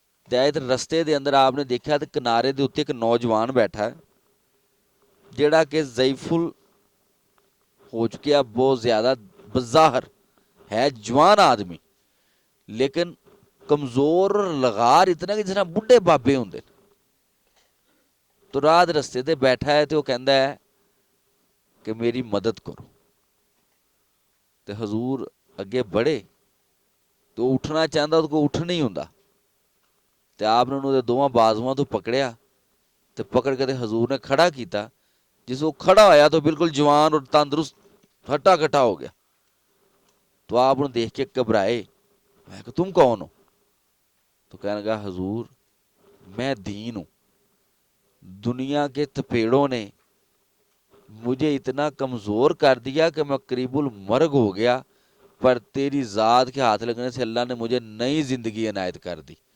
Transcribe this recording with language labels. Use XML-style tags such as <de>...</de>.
<pa>تے رستے دے اندر آپ نے دیکھا تے کنارے دے اتنے ایک نوجوان بیٹھا ہے جیڑا کہ ضعیف ہو چکیا، بہت زیادہ بظاہر ہے جوان آدمی لیکن کمزور اور لغار اتنا کہ جس طرح بڈھے بابے ہوندے. تو رات رستے تے بیٹھا ہے تو وہ کہندا ہے کہ میری مدد کرو. تے حضور اگے بڑھے تو اٹھنا چاہتا تو کوئی اٹھ نہیں ہوندا. تے آپ نے انہوں دے دونوں بازواں تو پکڑیا تے پکڑ کے تے حضور نے کھڑا کیتا. جس وہ کھڑا ہویا تو بالکل جوان اور تندرست ہٹا کٹا ہو گیا.</pa> <ur>تو آپ انہوں دیکھ کے گھبرائے. میں کہ تم کون ہو؟ تو کہنے لگا حضور میں دین ہوں. دنیا کے تپیڑوں نے مجھے اتنا کمزور کر دیا کہ میں قریب المرگ ہو گیا، پر تیری ذات کے ہاتھ لگنے سے اللہ نے مجھے نئی زندگی عنایت کر دی.</ur>